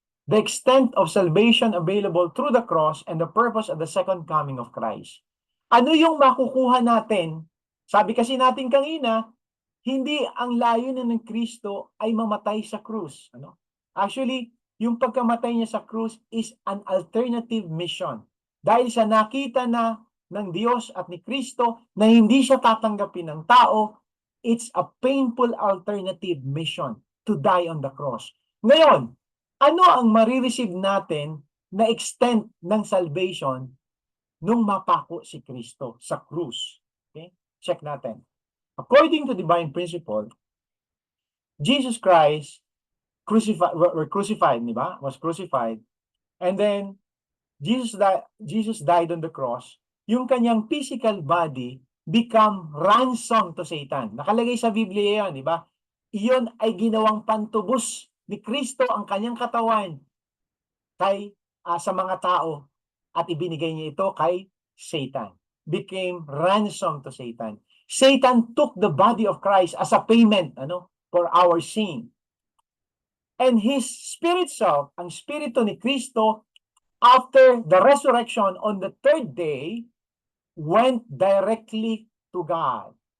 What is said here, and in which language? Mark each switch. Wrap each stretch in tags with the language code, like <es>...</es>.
<en>The extent of salvation available through the cross and the purpose of the second coming of Christ.</en> <tl>Ano yung makukuha natin? Sabi kasi natin kanina, hindi ang layunin ng Kristo ay mamatay sa krus. Ano? Actually, yung pagkamatay niya sa krus</tl> <en>is an alternative mission.</en> <tl>Dahil sa nakita na ng Diyos at ni Kristo na hindi siya tatanggapin ng tao,</tl> <en>it's a painful alternative mission to die on the cross.</en> <tl>Ngayon, ano ang marireceive natin na extent ng salvation nung mapako si Kristo sa krus?</tl> <en>Okay?</en> <tl>Check natin.</tl> <en>According to divine principle, Jesus Christ crucified,</en> <tl>di ba?</tl> <en>Was crucified. And then, Jesus died on the cross.</en> <tl>Yung kanyang</tl> <en>physical body become ransom to Satan.</en> <tl>Nakalagay sa Biblia yan, di ba? Iyon ay ginawang pantubos ni Kristo ang kanyang katawan sa mga tao at ibinigay niya ito kay Satan.</tl> <en>Became ransom to Satan. Satan took the body of Christ as a payment for our sin. And His spirit self,</en> <tl>ang spirito ni Kristo,</tl> <en>after the resurrection on the third day, went directly to God.</en>